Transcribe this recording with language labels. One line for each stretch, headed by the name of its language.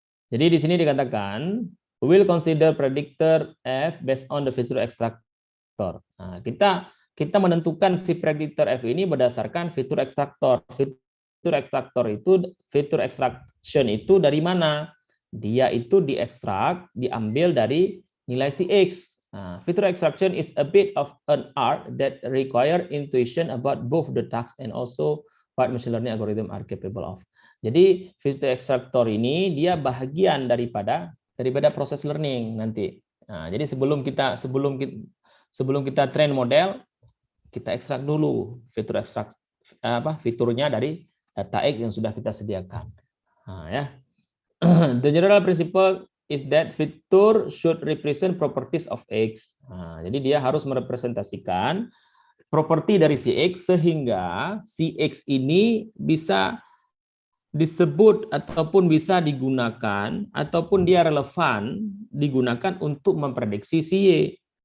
Indonesian: Jadi di sini dikatakan
English: we will consider predictor F based on the feature extractor.
Indonesian: Nah, kita menentukan si predictor F ini berdasarkan fitur ekstraktor. Fitur ekstraktor itu, fitur extraction itu dari mana? Dia itu diekstrak, diambil dari nilai si X.
English: Nah, fitur extraction is a bit of an art that require intuition about both the task and also what machine learning algorithm are capable of.
Indonesian: Jadi fitur ekstraktor ini dia bagian daripada proses learning nanti. Nah, jadi sebelum kita train model, kita ekstrak dulu fiturnya dari data X yang sudah kita sediakan. Nah, ya.
English: The general principle is that fitur should represent properties of X.
Indonesian: Nah, jadi dia harus merepresentasikan properti dari si X sehingga si X ini bisa disebut ataupun bisa digunakan ataupun dia relevan digunakan untuk memprediksi si Y.